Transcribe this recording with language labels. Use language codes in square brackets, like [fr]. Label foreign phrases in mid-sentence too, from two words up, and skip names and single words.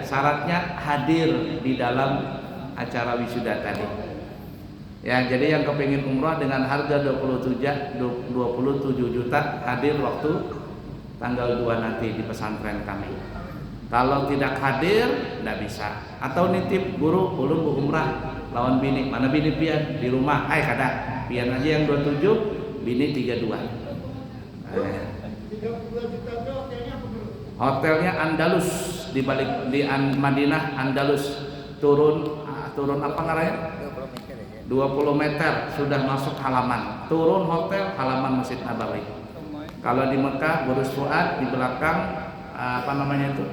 [id] Syaratnya hadir di dalam acara wisuda tadi. Ya, jadi yang kepingin umrah dengan harga 27 juta hadir waktu tanggal 2 nanti di pesantren kami. Kalau tidak hadir, tidak bisa. Atau nitip guru, [bjn] ulun bu umrah lawan bini. Mana bini pian? Di rumah. Kada. [id] Pian aja yang 27, bini 32. Hotelnya Andalus di Madinah Andalus. Turun apa namanya? 20 meter sudah masuk halaman. Turun hotel halaman Masjid Nabawi. Kalau di Mekah, Burj Fuad di belakang apa namanya itu?